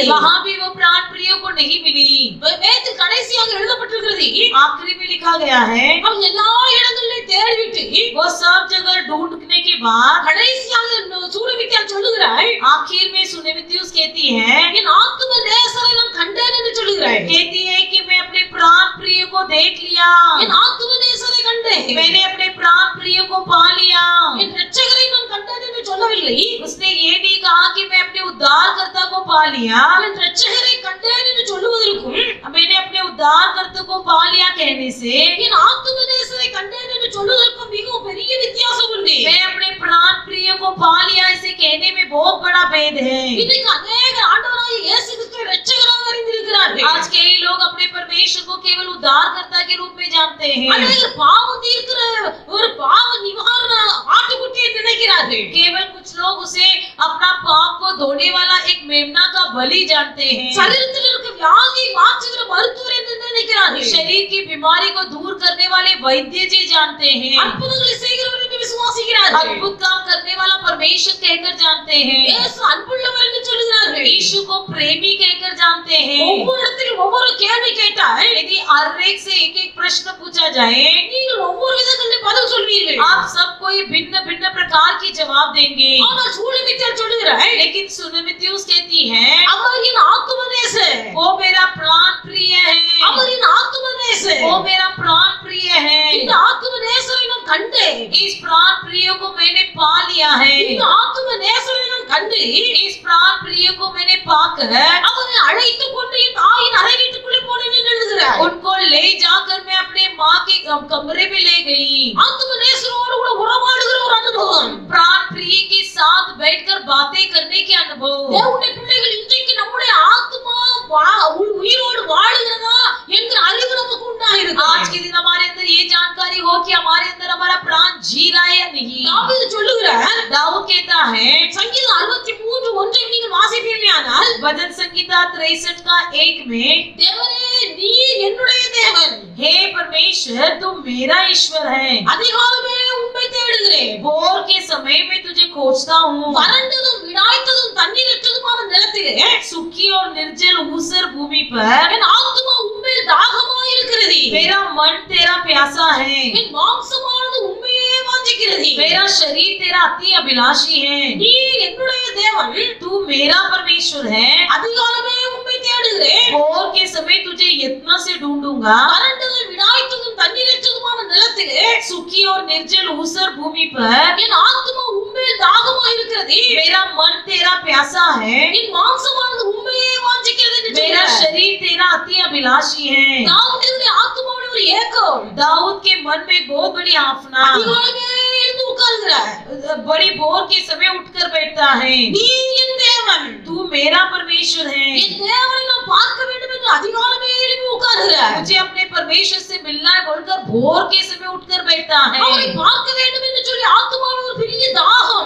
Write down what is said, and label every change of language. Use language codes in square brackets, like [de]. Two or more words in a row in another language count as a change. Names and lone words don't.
[hi] वहाँ भी वो प्राण प्रिय को नहीं मिली। [ta] வேதத்தில் கடைசியாக எழுதப்பட்டிருக்கிறது, [hi] आखिरी में लिखा गया है, [ta] அவன் எல்லா இடங்களிலும் தேடிவிட்டு [hi] वो सब जगह ढूंढने के बाद [ta] கடைசியாக சூலமித்தியால் சொல்லுகிறாய், [hi] आखिर में सुनेमिथियुस कहती है, [ta] என் ஆத்தும நேசரை நான் கண்டேன் என்று சொல்லுகிறாய். [hi] कहती है कि मैं अपने प्राण प्रिय को देख लिया, [ta] என் ஆத்தும நேசரை கண்டேன், [hi] मैंने अपने प्राण प्रिय को पा लिया। [ta] என் இரட்சகரை நான் கண்டேன் என்று சொல்லவில்லை. [hi] उसने ये नहीं कहा कि मैं अपने उद्धारकर्ता को पा लिया। [ta] என் இரட்சகரை கண்டேன் என்று சொல்லுவதற்கும் [hi] मैंने अपने उद्धारकर्ता को पा लिया कहने से [ta] என் ஆத்தும நேசரை கண்டேன் என்று சொல்லுவதற்கும் மிகவும் பெரிய வித்தியாசம் உண்டு. [hi] मैं अपने प्राण प्रिय को पा लिया इसे कहने में बहुत बड़ा भेद है। [ta] இன்னைக்கு अनेक ஆண்டவராகிய இயேசு கிறிஸ்துவை இரட்சகராக அறிந்திருக்கிறார்கள். [hi] आज कई लोग अपने परमेश्वर को केवल उद्धारकर्ता के रूप में जानते हैं। [ta] அநேகர் பாவம் தீர்க்கிற ஒரு பாவ நிவாரண ஆட்டுக்குட்டியை நினைக்கிறார்கள். [hi] केवल कुछ लोग उसे अपना पाप को धोने वाला एक मेमना का बलि जानते हैं। [ta] சரீரத்தில் இருக்க வியாதியை மாற்றுகிற மருத்துவர் என்று நினைக்கிறார்கள். [hi] शरीर की बीमारी को दूर करने वाले वैद्य जी जानते हैं। [ta] அற்புதங்களை செய்கிறவர் என்று விசுவாசிக்கிறார்கள். [hi] अद्भुत काम करने वाला परमेश्वर कहकर जानते हैं। [ta] இயேசு அன்புள்ளவர் என்று சொல்கிறார்கள். அழைக்கிறார்கள். [hi] यीशु को प्रेमी कहकर जानते हैं। [ta] ஒவ்வொரு இடத்திலும் ஒவ்வொரு கேள்வி கேட்டால் [hi] यदि हर एक से एक एक प्रश्न पूछा जाए, [ta] நீங்கள் ஒவ்வொரு விதங்களிலும் பதில் சொல்வீர்கள். [hi] आप सब कोई भिन्न भिन्न प्रकार की जवाब देंगे। [ta] ஆனால் சூலமித்தியார் சொல்லுகிறார், [hi] लेकिन सुनमित्युस कहती है, [ta] அவர் என் ஆத்துமநேசர், [hi] वो मेरा प्राण प्रिय है, [ta] அவர் என் ஆத்துமநேசர். [hi] वो मेरा प्राण प्रिय है। [ta] இந்த ஆத்துமநேசரை நான் கண்டேன். [hi] इस प्राण प्रिय को मैंने पा लिया है। [ta] இந்த ஆத்துமநேசரை நான் கண்டு [hi] इस प्राण प्रिय को मैंने पाकर [ta] அவரை அழைத்துக் கொண்டு என் தாயின் அறை வீட்டுக்குள்ளே போனேன் என்று எழுதுகிறார். [hi] उनको ले जाकर मैं अपने माँ के कमरे में ले गई। [ta] ஆத்துமநேசரோடு கூட உறவாடுகிற ஒரு அனுபவம். [hi] प्राण प्रिय के साथ बैठकर बातें करने के अनुभव। [ta] தேவனுடைய பிள்ளைகள் இன்றைக்கு நம்முடைய ஆத்மா உயிரோடு வாழுகிறதா என்கிற அறிவு நமக்கு உண்டாயிருக்கு. [hi] आज के दिन हमारे अंदर ये जानकारी हो कि हमारे अंदर हमारा प्राण जी रहा है या नहीं। [ta] தாவீது சொல்லுகிறார், [hi] दाऊद कहता है, [ta] சங்கீதம் 63:1 நீங்கள் வாசிப்பீர்களானால், [hi] भजन संगीता 63 का 1 में, [ta] தேவனே நீர் என்னுடைய தேவன், [hi] हे परमेश्वर तुम मेरा ईश्वर है, [ta] அதிகாலமே உம்மை தேடுகிறேன். [hi] भोर के समय में तुझे खोजता हूँ। [ta] வறண்டதும் விடாய்த்ததும் தண்ணீரற்றதுமான நிலத்திலே [hi] सूखी और निर्जल ऊसर भूमि पर [ta] என் ஆத்துமா உம்மில் தாகமாய் இருக்கிறது. [hi] मेरा मन तेरा प्यासा है, [ta] என் மாம்சமானது உம்மையே வாஞ்சிக்கிறது. [hi] मेरा शरीर तेरा अति अभिलाषी है। [ta] நீர் என்னுடைய தேவன், [hi] तू मेरा परमेश्वर है, [ta] அதிகாலமே உம்மை தேடுகிறேன். [hi] भोर के समय तुझे यत्न से ढूंढूंगा। [ta] வறண்டதும் விடாய்த்ததும் தண்ணீரற்றதுமான நிலத்திலே [hi] सूखी और निर्जल ऊसर भूमि पर [ta] என் ஆத்துமா உம்மில் தாகமாய் இருக்கிறது. [hi] मेरा मन तेरा प्यासा है, [ta] என் மாம்சமானது உம்மையே வாஞ்சிக்கிறது என்று [hi] मेरा [ta] சொல்கிறார். [hi] शरीर तेरा अति अभिलाषी है। [ta] தாவீதுடைய ஆத்துமாவுடைய ஒரு ஏக்கம். [hi] दाऊद के मन में बहुत बड़ी आफना, [ta] அதிகாலமே எழுந்து உட்கார்கிறார். [hi] बड़ी भोर के समय उठकर बैठता है। [ta] நீர் என் தேவன், [hi] तू मेरा परमेश्वर है, [ta] என் தேவனை நான் பார்க்க வேண்டும் என்று அதிகாலமே எழுந்து உட்கார்கிறார். [hi] मुझे अपने परमेश्वर से मिलना है बोलकर भोर के समय उठकर बैठता [ta] அவரை [hi] है। [ta] பார்க்க வேண்டும் என்று சொல்லி ஆத்துமாவில் ஒரு பெரிய தாகம்,